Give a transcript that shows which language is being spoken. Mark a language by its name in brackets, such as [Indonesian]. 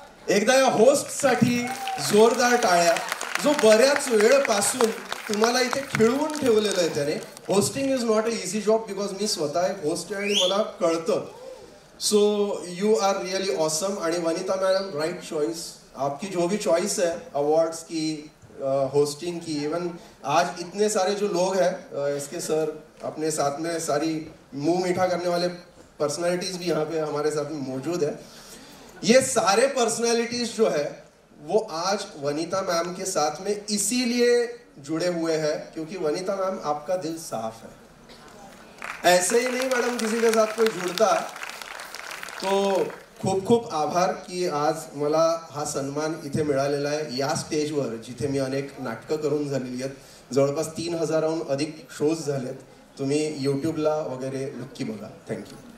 [Marathi] एकदा या होस्टसाठी जोरदार टाळ्या, जो बऱ्याच वेळपासून तुम्हाला इथे खिळवून ठेवलेलं आहे त्याने. [English] hosting is not a easy job because [Marathi] मी स्वतः एक होस्ट आहे आणि मला कळतं. [English] So you are really awesome. आणि Vanita madam, right choice. [Hindi] आपकी जो भी चॉइस है अवार्ड्स की, होस्टिंग की, इवन आज इतने सारे जो लोग हैं, इसके सर अपने साथ में सारी मुंह मीठा करने वाले पर्सनालिटीज भी यहाँ पे हमारे साथ में मौजूद है. ये सारे पर्सनालिटीज जो है वो आज वनिता मैम के साथ में इसीलिए जुड़े हुए हैं क्योंकि वनिता मैम आपका दिल साफ है. ऐसे ही नहीं मैडम किसी के साथ कोई जुड़ता. [Marathi] तो खूप खूप आभार की आज मला हा सन्मान इथे मिळालेला आहे, या स्टेजवर जिथे मी अनेक नाटकं करून झालेली आहेत. जवळपास 3000हून अधिक शोज झालेत. तुम्ही यूट्यूबला वगैरे नक्की बघा. [English] Thank you.